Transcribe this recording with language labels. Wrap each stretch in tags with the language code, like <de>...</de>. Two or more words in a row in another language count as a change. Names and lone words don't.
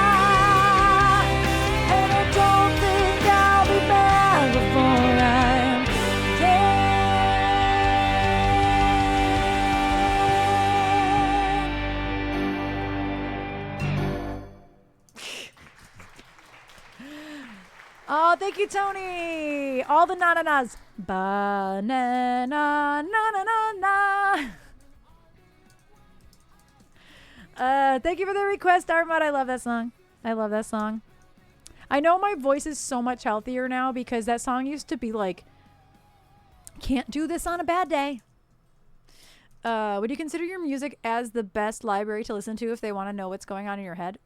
<en>And I don't think I'll be back before I'm dead. Oh, thank you, Tony. All the na-na-nas. Banana, na-na-na-na. Thank you for the request, Armad. I love that song. I love that song. I know my voice is so much healthier now because that song used to be like, can't do this on a bad day. Would you consider your music as the best library to listen to if they want to know what's going on in your head?</en>